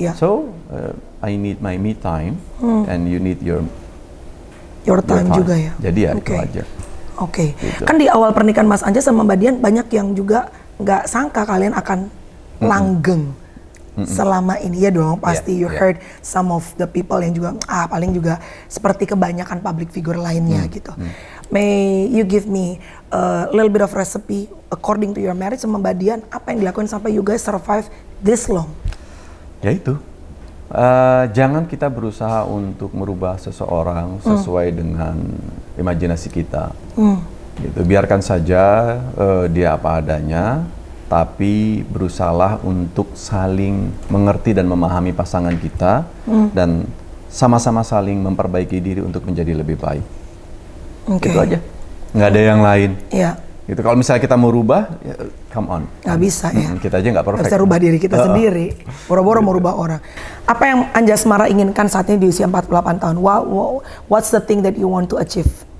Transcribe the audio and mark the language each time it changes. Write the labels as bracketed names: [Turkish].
[English] So I need my me time and you need your [Indonesian] time juga ya. Jadi ya itu aja. Oke. Gitu. Kan di awal pernikahan Mas Anjas sama Mbak Dian banyak yang juga nggak sangka kalian akan langgeng selama ini ya dong. Pasti [English] you heard some of the people [Indonesian] yang juga paling juga seperti kebanyakan public figure lainnya gitu. [English] May you give me a little bit of recipe according to your marriage [Indonesian] sama Mbak Dian, apa yang dilakukan sampai [English] you guys survive this long? [Indonesian] Ya itu, jangan kita berusaha untuk merubah seseorang sesuai dengan imajinasi kita. Gitu. Biarkan saja dia apa adanya, tapi berusahalah untuk saling mengerti dan memahami pasangan kita dan sama-sama saling memperbaiki diri untuk menjadi lebih baik. Itu aja, nggak ada yang lain. Iya. Gitu. Kalau misalnya kita mau rubah, ya, [English] come on. [Indonesian] Nggak bisa ya. Kita aja nggak perfect. Nggak bisa rubah diri kita sendiri. Boro-boro mau rubah orang. Apa yang Anjasmara inginkan saat ini di usia 48 tahun? [English] What's the thing that you want to achieve?